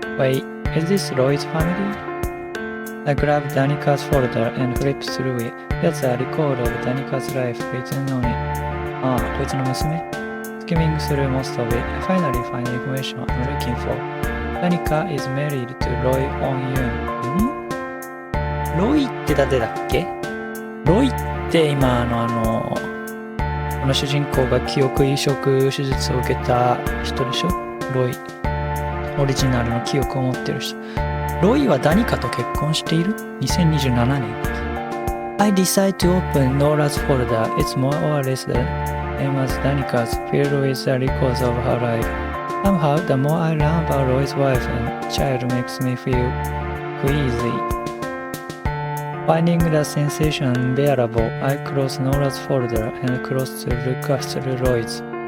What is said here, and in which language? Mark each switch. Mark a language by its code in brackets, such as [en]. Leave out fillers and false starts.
[en] Wait, is this Roy's family? I grabbed Danica's folder and flipped through it. There's a record of Danica's life written on it. [ja] ああ、こいつの娘 [en] Skimming through most of it, I finally find the information I'm looking for. Danica is married to Roy Hong-yoon. [ja] ロイって誰だっけ？ロイって今この主人公が記憶移植手術を受けた人でしょ？ロイ。オリジナルの記憶を持ってる人。ロイはダニカと結婚している？ 2027年。 [en] I decide to open Nora's folder. It's more or less the same as Danica's, filled with the records of her life. Somehow, the more I learn about Roy's wife and child makes me feel queasy.Finding the sensation unbearable, I close Nora's folder and close to look through Roy's.